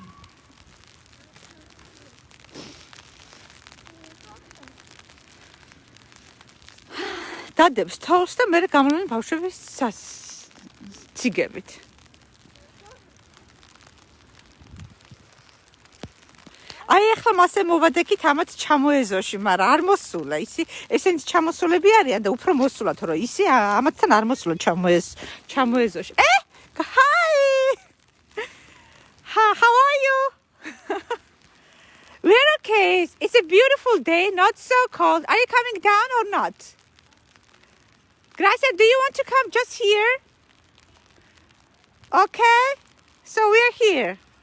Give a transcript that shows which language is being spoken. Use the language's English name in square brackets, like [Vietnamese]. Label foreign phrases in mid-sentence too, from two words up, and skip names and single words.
[Georgian] დადებს თავს და მე გამოვიდნენ ბავშვების ციგებით. აი ახლა მასე მოვადექით ამათ ჩამოეზოში, მაგრამ არ მოსულა ისი, ესენიც ჩამოსულები არიან და უფრო მოსულა, თორე ისი ამათთან არ მოსულა ჩამოეზოში. [English] Hi! How are you? We're okay. It's a beautiful day, not so cold. Are you coming down or not? Gracia, do you want to come just here? Okay. So we're here.